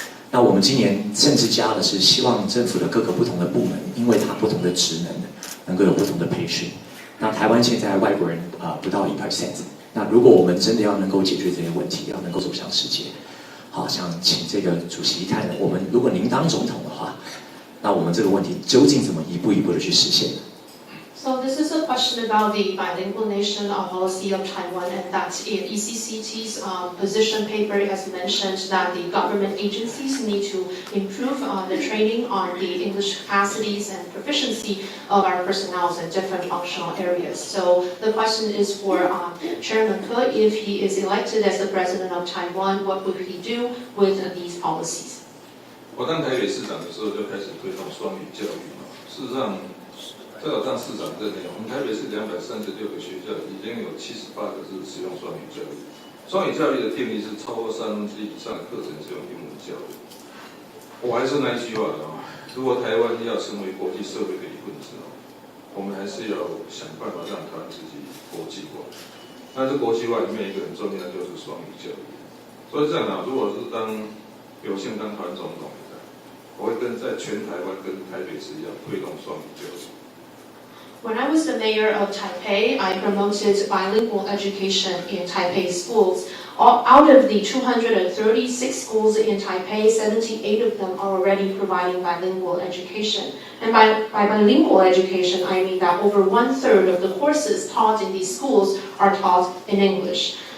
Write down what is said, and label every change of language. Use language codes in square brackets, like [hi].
[zh] 那我们今年甚至加的是希望政府的各个不同的部门，因为它不同的职能够有不同的培训。那台湾现在外国人不到1%。那如果我们真的要能够解决这些问题，要能够走向世界，想请这个主席看，我们如果您当总统的话，那我们这个问题究竟怎么一步一步的去实现？ [en] So this is a question about the bilingual nation policy of Taiwan, and that in ECCT's position paper it has mentioned that the government agencies need to improve the training on the English capacities and proficiency of our personnel in different functional areas. So the question is for Chairman Ke, if he is elected as the president of Taiwan, what would he do with these policies? [zh] 我当台北市长的时候就开始推动双语教育嘛，事实上。这要让市长认定，我们台北市236个学校已经有78个是使用双语教育。双语教育的定义是超过1/3以上的课程是用英文教育。我还是那一句话如果台湾要成为国际社会的一份子我们还是要想办法让台湾自己国际化。但是国际化里面一个很重要的就是双语教育。所以这样如果是有幸当台湾总统的，我会在全台湾跟台北市一样推动双语教育。 [en] When I was the mayor of Taipei, I promoted bilingual education in Taipei schools. Out of the 236 schools in Taipei, 78 of them are already providing bilingual education. And by bilingual education, I mean that over 1/3 of the courses taught in these schools are taught in English.